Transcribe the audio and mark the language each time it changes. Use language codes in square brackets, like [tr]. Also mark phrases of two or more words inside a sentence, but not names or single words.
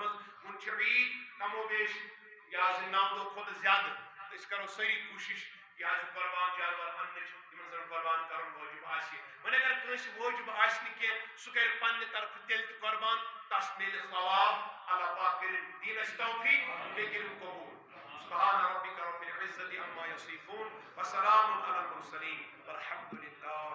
[ks] منٛز وۄنۍ چھِ عیٖد کم و بیش یہِ حظ 9 دۄہ کھۄتہٕ زیادٕ أسۍ کرو سٲری کوٗشش یہِ حظ قربان جانور اننٕچ یِمن زن قربان کرُن واجب آسہِ وۄنۍ اگر کٲنٛسہِ واجب آسہِ نہٕ کینٛہہ سُہ کرِ پننہِ طرفہٕ تیٚلہِ تہِ قربان تس میلہِ ثواب اللہ پاک کٔرِنۍ دین اَسہِ توفیق بیٚیہِ کٔرِنۍ قبوٗل [ar] سبحان ربک رب العزة عما یصفون وسلام علی المرسلین والحمد للہ